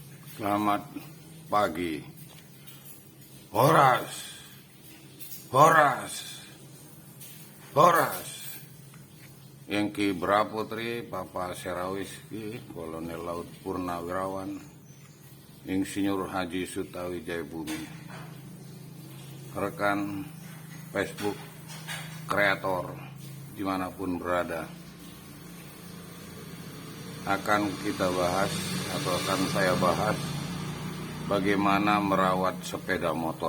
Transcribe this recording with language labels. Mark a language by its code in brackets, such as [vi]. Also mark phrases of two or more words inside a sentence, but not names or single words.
[id] Selamat pagi. [bts] Horas, Horas, Horas. [id] Yengki Braputri, Papa Serawiski, Kolonel Laut Purnawirawan, Insinyur Haji Sutawi Jayabumi, rekan Facebook, kreator, dimanapun berada, akan kita bahas atau akan saya bahas bagaimana merawat sepeda motor.